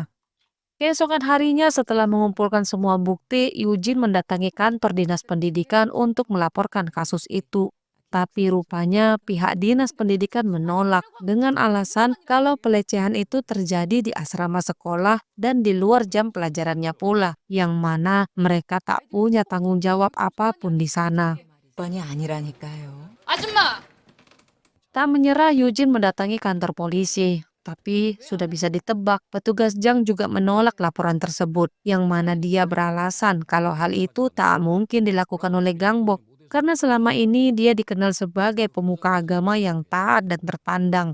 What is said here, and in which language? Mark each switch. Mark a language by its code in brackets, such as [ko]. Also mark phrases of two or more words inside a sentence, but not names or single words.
[id] Keesokan harinya setelah mengumpulkan semua bukti, Eugene mendatangi kantor dinas pendidikan untuk melaporkan kasus itu. Tapi rupanya pihak dinas pendidikan menolak dengan alasan kalau pelecehan itu terjadi di asrama sekolah dan di luar jam pelajarannya pula, yang mana mereka tak punya tanggung jawab apapun di sana. [ko] 번이 아니라니까요. 아줌마! [id] Tak menyerah, Eugene mendatangi kantor polisi. Tapi sudah bisa ditebak, petugas Jang juga menolak laporan tersebut, yang mana dia beralasan kalau hal itu tak mungkin dilakukan oleh Gangbok, karena selama ini dia dikenal sebagai pemuka agama yang taat dan terpandang.